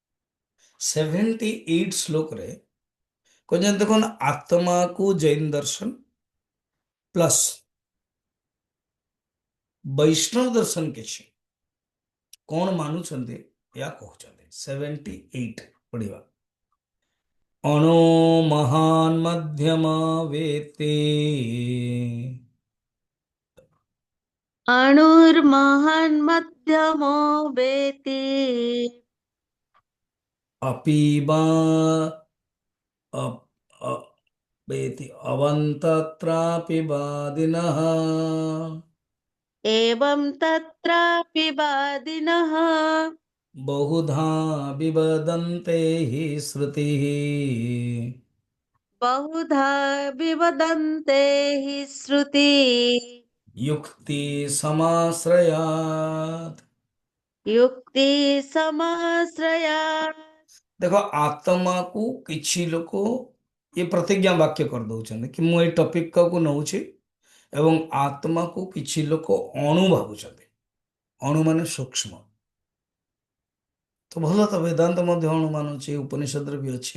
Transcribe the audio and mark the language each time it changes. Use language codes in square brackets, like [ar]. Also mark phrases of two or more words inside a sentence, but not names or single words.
[or] 78 ଶ୍ଲୋକରେ କହିଛନ୍ତି, ଦେଖୁନ, ଆତ୍ମାକୁ ଜୈନ ଦର୍ଶନ ପ୍ଲସ୍ ବୈଷ୍ଣବ ଦର୍ଶନ କିଛି କ'ଣ ମାନୁଛନ୍ତି ଏହା କହୁଛନ୍ତି। [sa] 78 ପଢିବା। ଅଣୁ ମହାନ ମଧ୍ୟମ ବେତେ अणुर्महन्मध्यमो वेति अपीबा अप- अ- वेति अवन्तत्रापि वादिनः एवं तत्रापि वादिनः बहुधा विवदन्ते हि श्रुतिः बहुधा विवदन्ते हि श्रुति युक्ति समाश्रयात्। युक्ति समाश्रयात्। [or] ଦେଖ, ଆତ୍ମାକୁ କିଛି ଲୋକ ଏ ପ୍ରତିଜ୍ଞା ବାକ୍ୟ କରିଦଉଛନ୍ତି କି ମୁଁ ଏଇ ଟପିକକୁ ନଉଛି, ଏବଂ ଆତ୍ମାକୁ କିଛି ଲୋକ ଅଣୁ ଭାବୁଛନ୍ତି। ଅଣୁ ମାନେ ସୂକ୍ଷ୍ମ। ତ ଭଲ, ତ ବେଦାନ୍ତ ମଧ୍ୟ ଅଣୁ ମାନୁଛି, ଉପନିଷଦରେ ବି ଅଛି।